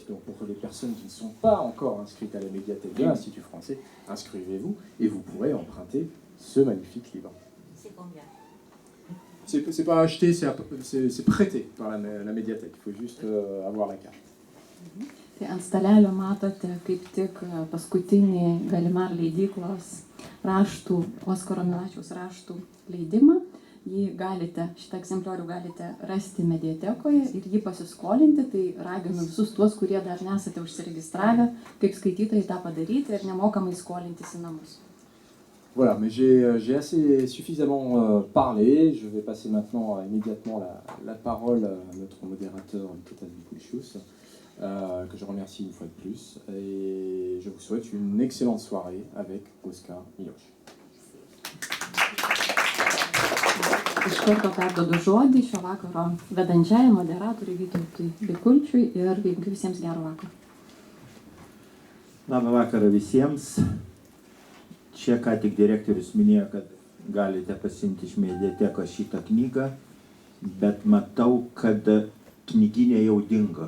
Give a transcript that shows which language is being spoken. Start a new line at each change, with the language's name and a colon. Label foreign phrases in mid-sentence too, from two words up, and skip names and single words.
French: Donc pour les personnes qui ne sont pas encore inscrites à la médiathèque de l'Institut français, inscrivez-vous et vous pourrez emprunter ce magnifique livre. C'est combien? C'est pas acheté, c'est prêté par la médiathèque. Il faut juste avoir la carte.
Lithuanian: Tai ant stalelio matote kaip tik paskutinį Gallimard leidyklos raštų, Oskaro Milašiaus raštų leidimą. Šitą egzempliorių galite rasti mediatekoje ir jį pasiskolinti, tai raginu visus tuos, kurie dar nesate užsiregistravę, kaip skaitytojai tą padaryti ir nemokamai skolintis į namus.
French: Voilà, mais j'ai assez suffisamment parlé. Je vais passer maintenant immédiatement la parole à notre modérateur Vytautas Bikulčius, que je remercie une fois de plus. Et je vous souhaite une excellente soirée avec Oskar Miloš.
Lithuanian: Iš karto perduodu žodį šio vakaro vedančiajam moderatoriui Vytautui Bikulčiui ir linkiu visiems gero vakaro. Labą vakarą visiems. Čia ką tik direktorius minėjo, kad galite pasiimti iš mediatekos šitą knygą, bet matau, kad knyginė jau dingo.